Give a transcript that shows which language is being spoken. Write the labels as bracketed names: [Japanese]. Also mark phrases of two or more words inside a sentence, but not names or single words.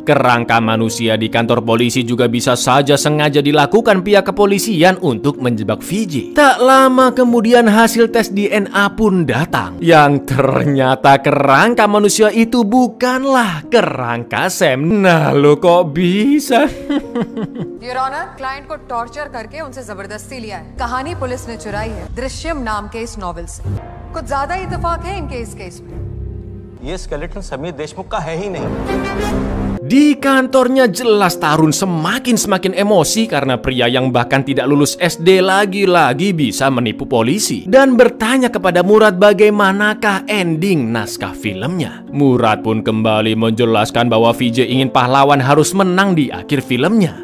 [Indonesian] Kerangka manusia di kantor polisi juga bisa saja sengaja dilakukan pihak kepolisian untuk menjebak VJ. Tak lama kemudian hasil tes DNA pun datang, yang ternyata kerangka manusia itu bukanlah kerangka Sam. Nah lo kok bisa? [English] Your Honor, [Hindi] क्लाइंट को टॉर्चर करके उनसे जबरदस्ती लिया है। कहानी पुलिस ने चुराई है दृश्यम नाम के इस नॉवेल से। कुछ ज्यादा इत्तेफाक है इनके इस केस में। ये स्केलेटन समीर देशमुख का है ही नहीं। [Indonesian] Di kantornya jelas Tarun semakin emosi karena pria yang bahkan tidak lulus SD lagi-lagi bisa menipu polisi, dan bertanya kepada Murad bagaimanakah ending naskah filmnya. Murad pun kembali menjelaskan bahwa VJ ingin pahlawan harus menang di akhir filmnya.